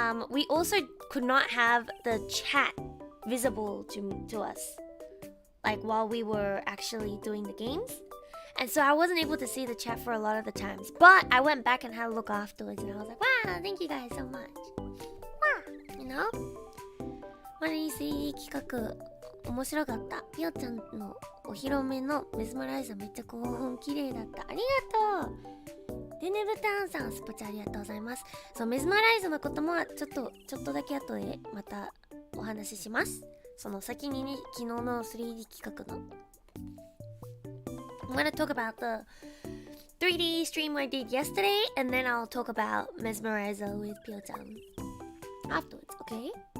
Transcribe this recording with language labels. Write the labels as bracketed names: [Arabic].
[English] We also could not have the chat visible to us, like while we were actually doing the games. And so I wasn't able to see the chat for a lot of the times. But I went back and had a look afterwards and I was like, wow, thank you guys so much. Wow, you know? [Japanese] マリーシー企画面白かった。ピオちゃんのお披露目のメスマライザーめっちゃ興奮綺麗だった。ありがとう。デネブターンさんスポチャありがとうございます。そうメスマライザーのこともちょっとだけ後でまたお話しします。その先にね昨日の 3D 企画の [English] I'm gonna talk about the 3D stream I did yesterday, and then I'll talk about Mesmerizer with Pyo-chan afterwards, okay?